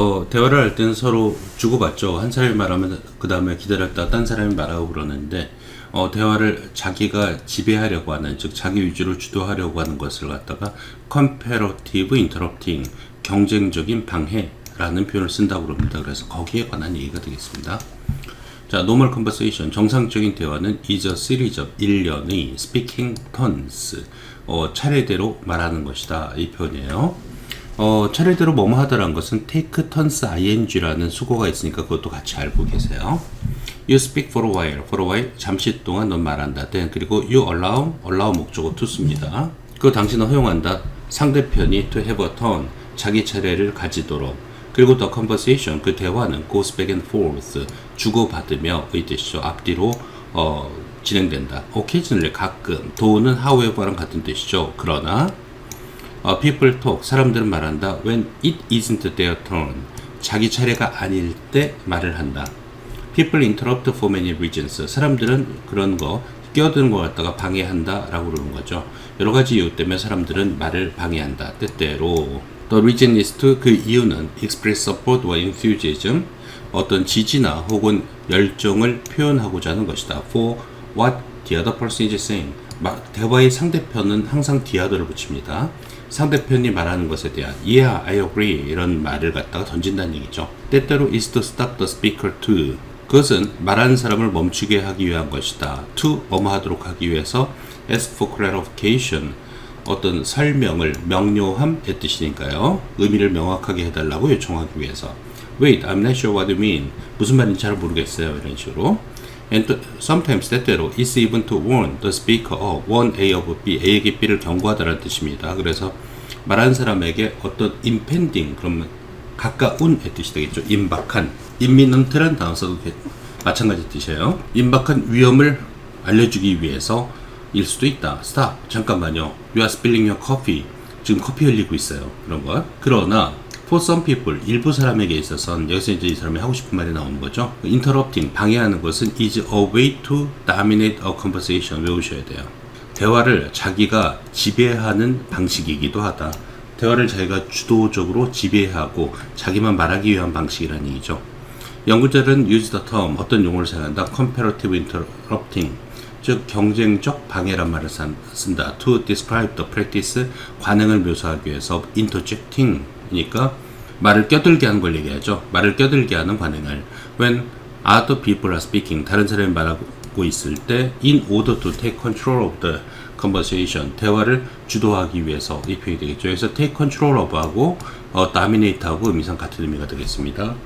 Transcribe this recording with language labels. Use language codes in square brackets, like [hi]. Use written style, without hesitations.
[ko] 대화를 할 때는 서로 주고받죠. 한 사람이 말하면 그 다음에 기다렸다 딴 사람이 말하고 그러는데 대화를 자기가 지배하려고 하는, 즉 자기 위주로 주도하려고 하는 것을 갖다가 comparative interrupting, 경쟁적인 방해라는 표현을 쓴다고 합니다. 그래서 거기에 관한 얘기가 되겠습니다. 자, [en] normal conversation, [ko] 정상적인 대화는 [en] is a series of [ko] 일련의 [en] speaking turns, [ko] 차례대로 말하는 것이다. 이 표현이에요. 차례대로 뭐뭐 하다라는 것은 take turns ing라는 수거가 있으니까 그것도 같이 알고 계세요. [en] You speak for a while, [ko] 잠시 동안 넌 말한다. [en] then, [ko] 그리고 [en] you allow 목적어 to습니다. [ko] 그 당신은 허용한다. 상대편이 [en] to have a turn, [ko] 자기 차례를 가지도록. 그리고 [en] the conversation, [ko] 그 대화는 [en] goes back and forth, [ko] 주고받으며 의 뜻이죠. 앞뒤로 진행된다. occasionally, 가끔. do는 however랑 같은 뜻이죠. 그러나 [en] people talk, [ko] 사람들은 말한다. [en] when it isn't their turn, [ko] 자기 차례가 아닐 때 말을 한다. [en] people interrupt for many reasons, [ko] 사람들은 그런 거 끼어드는 것 같다가 방해한다 라고 그러는 거죠. 여러 가지 이유 때문에 사람들은 말을 방해한다. 때때로. [en] The reason is to, [ko] 그 이유는 [en] express support or enthusiasm, [ko] 어떤 지지나 혹은 열정을 표현하고자 하는 것이다. [en] For what the other person is saying, [ko] 대화의 상대편은 항상 the other를 붙입니다. 상대편이 말하는 것에 대한 [en] Yeah, I agree [ko] 이런 말을 갖다가 던진다는 얘기죠. 때때로 [en] is to stop the speaker to, [ko] 그것은 말하는 사람을 멈추게 하기 위한 것이다. to, 뭐뭐 하도록 하기 위해서 [en] ask for clarification, [ko] 어떤 설명을, 명료함의 뜻이니까요. 의미를 명확하게 해달라고 요청하기 위해서. [en] Wait, I'm not sure what you mean. [ko] 무슨 말인지 잘 모르겠어요. 이런 식으로. [en] And sometimes [ko] 때때로 [en] is even to warn the speaker of warn A of B, [ko] A에게 B를 경고하다라는 뜻입니다. 그래서 말하는 사람에게 어떤 impending, 그러면 가까운의 뜻이 되겠죠. 임박한, imminent라는 단어 써도 마찬가지 뜻이에요. 임박한 위험을 알려주기 위해서 일 수도 있다. Stop, 잠깐만요. [en] You are spilling your coffee. [ko] 지금 커피 흘리고 있어요. 그런 거. 그러나 [en] for some people, [ko] 일부 사람에게 있어서는, 여기서 이제 이 사람이 하고 싶은 말이 나오는 거죠. [en] interrupting, [ko] 방해하는 것은 [en] is a way to dominate a conversation. [ko] 외우셔야 돼요. 대화를 자기가 지배하는 방식이기도 하다. 대화를 자기가 주도적으로 지배하고 자기만 말하기 위한 방식이라는 얘기죠. 연구자들은 [en] use the term, [ko] 어떤 용어를 사용한다. [en] comparative interrupting, [ko] 즉 경쟁적 방해란 말을 쓴다. [en] to describe the practice, [ko] 관행을 묘사하기 위해서. interjecting 이니까 말을 껴들게 하는 걸 얘기하죠. 말을 껴들게 하는 관행을. [en] when other people are speaking, [ko] 다른 사람이 말하고 있을 때 [en] in order to take control of the conversation, [ko] 대화를 주도하기 위해서, 이 표현이 되겠죠. 그래서 take control of 하고 dominate 하고 의미상 같은 의미가 되겠습니다.